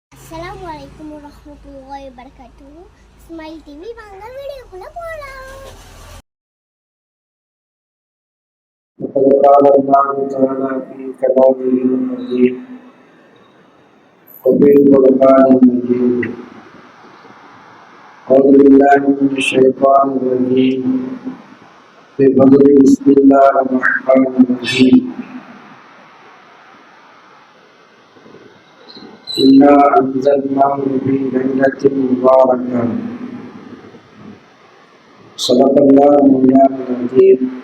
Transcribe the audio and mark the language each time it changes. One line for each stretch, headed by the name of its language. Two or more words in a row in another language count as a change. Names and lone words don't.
Arabic: السلام عليكم ورحمة الله وبركاته.
Tamil: ஸ்மைல் டிவி வாங்க வீடியோக்குள்ள போலாம்.
Arabic: قال الله تعالى في كلامه المجيد وفي القرآن المجيد أعوذ بالله من الشيطان الرجيم بفضل بسم الله الرحمن الرحيم إنا أنزلناه في ليلة مباركة صدق الله مولانا العظيم.